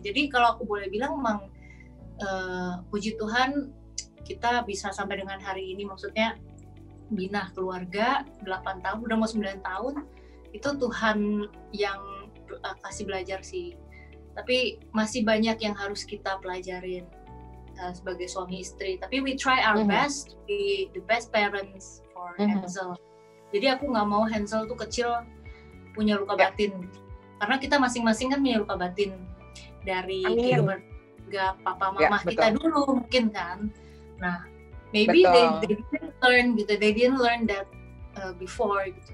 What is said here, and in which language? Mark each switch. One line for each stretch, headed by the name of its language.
Indonesian: Jadi kalau aku boleh bilang memang puji Tuhan kita bisa sampai dengan hari ini, maksudnya bina keluarga 8 tahun, udah mau 9 tahun, itu Tuhan yang kasih belajar sih. Tapi masih banyak yang harus kita pelajarin sebagai suami istri.
English: Tapi we try our best to be the best parents for Hansel.
Indonesian: Jadi aku nggak mau Hansel tuh kecil punya luka batin. Karena kita masing-masing kan punya luka batin dari keluarga papa mama kita dulu mungkin kan.
English: Nah, maybe they didn't learn that before gitu.